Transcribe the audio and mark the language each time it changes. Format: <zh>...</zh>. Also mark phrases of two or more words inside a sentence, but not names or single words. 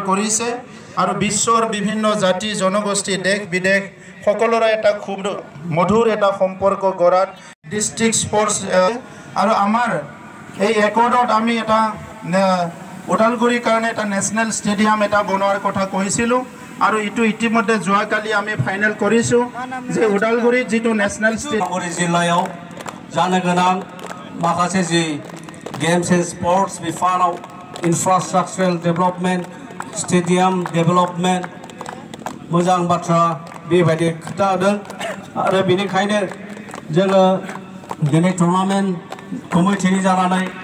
<as>কৰিছে আৰু বিশ্বৰ বিভিন্ন জাতি জনগোষ্ঠী দেশ বিদেশ সকলোৰে এটা খুব মধুৰ এটা সম্পৰ্ক গঢ়াত</as> <en>ডিষ্ট্ৰিক্ট স্পৰ্টছ</en> <as>আৰু আমাৰ এই একৰ্ডত আমি এটা ওদালগুৰিৰ কাৰণে এটা</as> <en>নেশ্যনেল ষ্টেডিয়াম</en> <as>এটা বনোৱাৰ কথা কৈছিলোঁ আৰু এইটো ইতিমধ্যে যোৱাকালি আমি ফাইনেল কৰিছোঁ যে ওদালগুৰিত যিটো</as> <en>নেশ্যনেল ষ্টেডিয়াম</en> <brx>জিলাयाव जानो गोनां माखासे जि</brx> <en>games and sports</en> <brx>बिफानाव</brx> <en>infrastructural development stadium development</en> <brx>मोजां बाथ्रा बेबायदि खोथा होदों आरो बेनिखायनो जोङो दिनै</brx> <en>tournament committee</en> <brx>जानानै</brx>